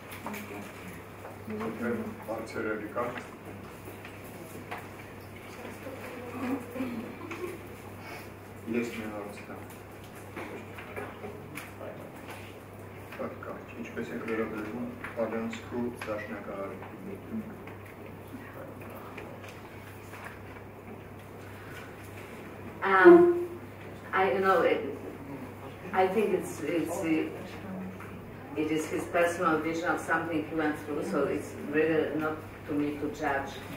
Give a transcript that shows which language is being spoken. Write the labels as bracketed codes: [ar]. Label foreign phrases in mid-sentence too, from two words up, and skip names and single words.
[ru] Marcellica. Есть минутка. [hy] Ինչպես եք վերաբերվում Ալյանսկու դաշնակահարին։ [en] I think it is his personal vision of something he went through, so it's really not to me to judge.